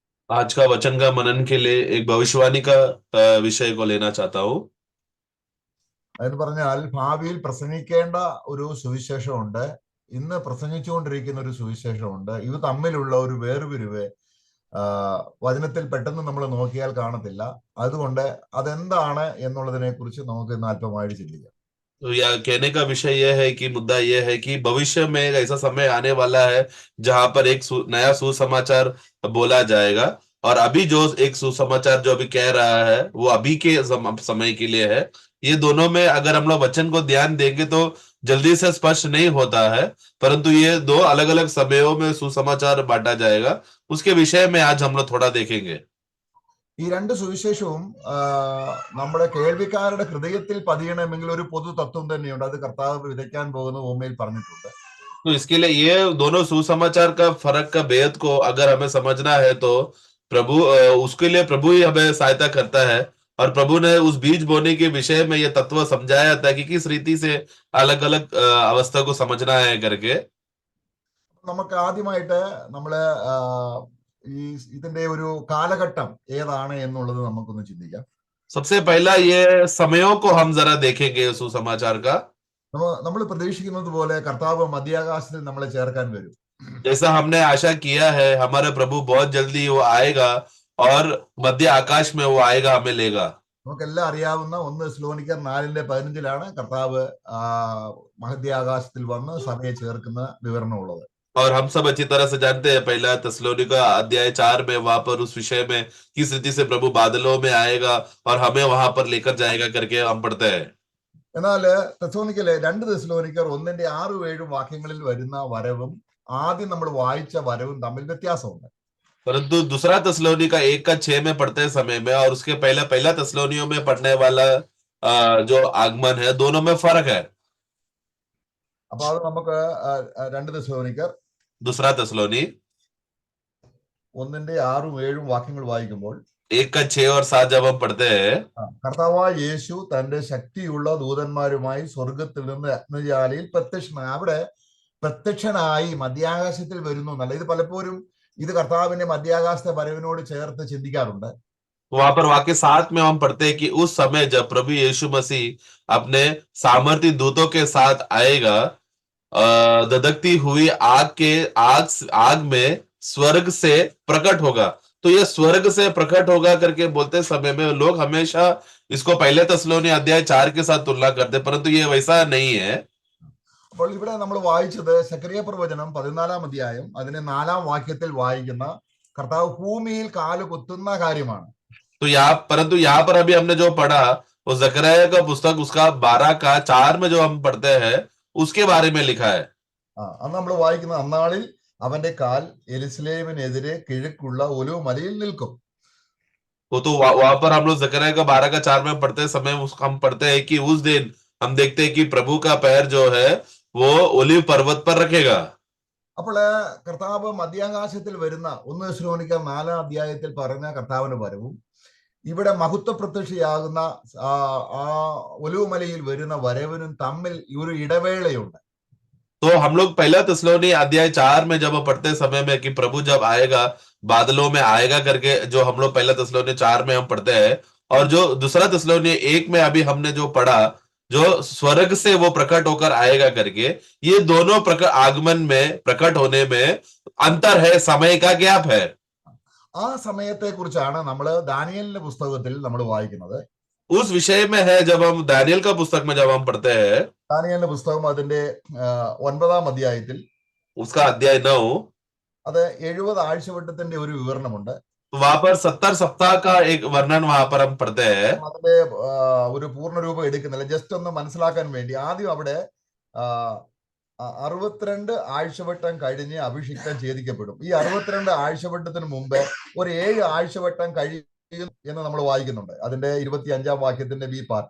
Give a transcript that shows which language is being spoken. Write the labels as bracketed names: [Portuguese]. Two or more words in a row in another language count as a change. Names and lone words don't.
[Hindi] आज का वचन का मनन के लिए एक भविष्यवाणी का विषय को लेना चाहता हूँ। [Malayalam] എന്ന് പറഞ്ഞാൽ ഭാവിയിൽ പ്രസംഗിക്കേണ്ട ഒരു സുവിശേഷമുണ്ട്. ഇന്ന് പ്രസംഗിച്ചുകൊണ്ടിരിക്കുന്ന ഒരു സുവിശേഷമുണ്ട്. ഇത് തമ്മിലുള്ള ഒരു വേർപിരിവ് വചനത്തിൽ പെട്ടെന്ന് നമ്മൾ നോക്കിയാൽ കാണത്തില്ല. അതുകൊണ്ട് അതെന്താണ് എന്നുള്ളതിനെ കുറിച്ച് നമുക്ക് ഇന്ന് അല്പമായിട്ട് ചിന്തിക്കാം. [Hindi] तो या कहने का विषय यह है कि मुद्दा यह है कि भविष्य में एक ऐसा समय आने वाला है जहां पर एक नया सुसमाचार बोला जाएगा। और अभी जो एक सुसमाचार जो अभी कह रहा है वो अभी के समय के लिए है। ये दोनों में अगर हम लोग वचन को ध्यान देंगे तो जल्दी से स्पष्ट नहीं होता है, परंतु ये दो अलग अलग समयों में सुसमाचार बांटा जाएगा। उसके विषय में आज हम लोग थोड़ा देखेंगे। [Malayalam] ഈ രണ്ട് സുവിശേഷവും നമ്മുടെ കേൾവിക്കാരുടെ ഹൃദയത്തിൽ പതിയണമെങ്കിൽ ഒരു പൊതു തത്വം തന്നെയുണ്ട്. അത് കർത്താവ് വിതയ്ക്കാൻ പോകുന്ന ഭൂമിയിൽ പറഞ്ഞിട്ടുണ്ട്. [Hindi] तो इसके लिए ये दोनों सुसमाचार का फर्क का भेद को अगर हमें समझना है तो प्रभु उसके लिए प्रभु ही हमें सहायता करता है। और प्रभु ने उस बीज बोने के विषय में यह तत्व समझाया था कि किस रीति से अलग अलग अवस्था को समझना है करके। [Malayalam] നമുക്ക് ആദ്യമായിട്ട് നമ്മള് ഈ ഇതിന്റെ ഒരു കാലഘട്ടം ഏതാണ് എന്നുള്ളത് നമുക്കൊന്ന് ചിന്തിക്കാം. [Hindi] सबसे पहला ये समयों को हम जरा देखेंगे सुसमाचार का। [Malayalam] നമ്മൾ പ്രതീക്ഷിക്കുന്നത് പോലെ കർത്താവ് മധ്യാകാശത്തിൽ നമ്മളെ ചേർക്കാൻ വരും. [Hindi] जैसा हमने आशा किया है हमारे प्रभु बहुत जल्दी वो आएगा और मध्य आकाश में वो आएगा, हमें लेगा। [Malayalam] നമുക്കെല്ലാം അറിയാവുന്ന 1 തെസ്സലോനിക്കർ 4:15 കർത്താവ് മധ്യാകാശത്തിൽ വന്ന് സഭയെ ചേർക്കുന്ന വിവരണമുള്ളത്. [Hindi] और हम सब अच्छी तरह से जानते हैं पहला थिस्सलुनीका अध्याय 4 में वहां पर उस विषय में किस रीति से प्रभु बादलों में आएगा और हमें वहां पर लेकर जाएगा करके हम पढ़ते हैं। [Malayalam] എന്നാൽ തെസ്സലോനിക്കയിലെ 2 തെസ്സലോനിക്കർ 1:6-7 വാക്യങ്ങളിൽ വരുന്ന വരവും ആദ്യം നമ്മൾ വായിച്ച വരവും തമ്മിൽ വ്യത്യാസമുണ്ട്. [Hindi] परंतु दूसरा थिस्सलुनीका 1:6 में पढ़ते समय में और उसके पहला पहला थिस्सलुनियों में पढ़ने वाला जो आगमन है दोनों में फर्क है। [Malayalam] അപ്പൊ അത് നമുക്ക് 2 തെസ്സലോനിക്കർ [Hindi] दूसरा थिस्सलुनी [Malayalam] 1:6-7 വാക്യങ്ങൾ വായിക്കുമ്പോൾ [Hindi] 1:6 और 7 जब हम पढ़ते हैं, [Malayalam] കർത്താവായ യേശു തന്റെ ശക്തിയുള്ള ദൂതന്മാരുമായി സ്വർഗത്തിൽ നിന്ന് അഗ്നിജ്വാലയിൽ പ്രത്യക്ഷനായി. അവിടെ പ്രത്യക്ഷനായി മധ്യാകാശത്തിൽ വരുന്നു എന്നല്ല. ഇത് പലപ്പോഴും ഇത് കർത്താവിന്റെ മധ്യാകാശത്തെ വരവിനോട് ചേർത്ത് ചിന്തിക്കാറുണ്ട്. [Hindi] वहां पर वाक्य 7 में हम पढ़ते हैं कि उस समय जब प्रभु यीशु मसीह अपने सामर्थी दूतों के साथ आएगा, धधकती हुई आग में स्वर्ग से प्रकट होगा। तो ये स्वर्ग से प्रकट होगा करके बोलते समय में लोग हमेशा इसको पहले थिस्सलुनी अध्याय 4 के साथ तुलना करते, परंतु ये वैसा नहीं है। [Malayalam] അപ്പോൾ ഇവിടെ നമ്മൾ വായിച്ചത് സെക്കറിയ പ്രവചനം 14 അധ്യായം അതിനെ 4 വാക്യത്തിൽ വായിക്കുന്ന കർത്താവ് ഭൂമിയിൽ കാല് കുത്തുന്ന കാര്യമാണ്. [Hindi] तो परंतु यहाँ पर अभी हमने जो पढ़ा वो जकरयाह का पुस्तक उसका 12 का 4 में जो हम पढ़ते हैं उसके बारे में लिखा है। [Malayalam] അന്ന് നമ്മൾ വായിക്കുന്ന അന്നാളിൽ അവന്റെ കാൽ യെരുശലേമിനെതിരെ കിഴക്കുള്ള ഒലിവ് മലയിൽ നിൽക്കും. [Hindi] वो तो वहां पर हम लोग जकरयाह का 12 का 4 में पढ़ते समय हम पढ़ते हैं कि उस दिन हम देखते हैं कि प्रभु का पैर जो है वो ओलिव पर्वत पर रखेगा। [Malayalam] അപ്പോൾ കർത്താവ് മധ്യാകാശത്തിൽ വരുന്ന 1 തെസ്സലോനിക്കർ 4 അധ്യായത്തിൽ പറഞ്ഞ കർത്താവിന്റെ വരവും ഇവിടെ മഹത്വ പ്രത്യക്ഷയാകുന്ന ആ ഒലിവുമലയിൽ വരുന്ന വരവിനും തമ്മിൽ ഒരു ഇടവേളയുണ്ട്. [Hindi] तो हम लोग पहला थिस्सलुनी अध्याय 4 में जब पढ़ते समय में कि प्रभु जब आएगा बादलों में आएगा करके जो हम लोग पहला थिस्सलुनी 4 में हम पढ़ते हैं, और जो दूसरा थिस्सलुनी 1 में अभी हमने जो पढ़ा जो स्वर्ग से वो प्रकट होकर आएगा करके, ये दोनों आगमन में प्रकट होने में अंतर है, समय का गैप है। [Malayalam] ആ സമയത്തെ കുറിച്ചാണ് നമ്മൾ ദാനിയേലിന്റെ പുസ്തകത്തിൽ നമ്മൾ വായിക്കുന്നത്. [Hindi] उस विषय में है जब हम दानियल का पुस्तक में जब हम पढ़ते हैं, [Malayalam] ദാനിയേലിന്റെ പുസ്തകം അതിന്റെ 9 അധ്യായത്തിൽ [Hindi] उसका अध्याय 9, [Malayalam] അത് 70 ആഴ്ചവട്ടത്തിന്റെ ഒരു വിവരണമുണ്ട്. [Hindi] वहां पर 70 सप्ताह का एक वर्णन वहां पर हम पढ़ते हैं। [Malayalam] അതിന്റെ ഒരു പൂർണ്ണരൂപം എടുക്കുന്നില്ല, ജസ്റ്റ് ഒന്ന് മനസ്സിലാക്കാൻ വേണ്ടി. ആദ്യം അവിടെ 62 ആഴ്ചവട്ടം കഴിഞ്ഞ് അഭിഷിക്തം ഛേദിക്കപ്പെടും. ഈ 62 ആഴ്ചവട്ടത്തിന് മുമ്പ് ഒരു 7 ആഴ്ചവട്ടം കഴിയും എന്ന് നമ്മൾ വായിക്കുന്നുണ്ട് അതിന്റെ 25 വാക്യത്തിന്റെ ബി പാർട്ടിൽ.